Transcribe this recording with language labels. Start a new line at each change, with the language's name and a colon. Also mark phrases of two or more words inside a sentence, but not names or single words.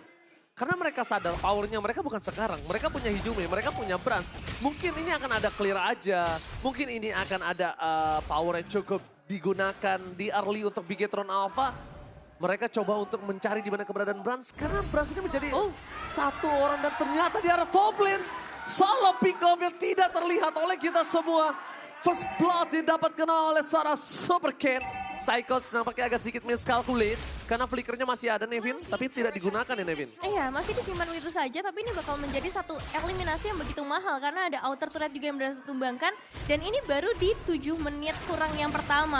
Indonesian: Karena mereka sadar powernya mereka bukan sekarang. Mereka punya Hijume, mereka punya Brans. Mungkin ini akan ada clear aja. Mungkin ini akan ada power yang cukup digunakan di early untuk Bigetron Alpha. Mereka coba untuk mencari di mana keberadaan Brans. Karena Brans ini menjadi satu orang dan ternyata di arah
English: top lane. Solo pick-off
Indonesian: yang tidak terlihat oleh kita semua.
English: First blood
Indonesian: didapatkan oleh seorang Super Ken. Psychos nampaknya agak sedikit miscalculate. Karena flickernya masih ada Nevin, tapi tidak digunakan ya Nevin. Iya, masih disimpan itu saja, tapi ini bakal menjadi satu eliminasi yang begitu mahal. Karena ada
English: outer turret
Indonesian: juga yang berhasil tumbangkan. Dan ini baru di 7 menit kurang yang pertama.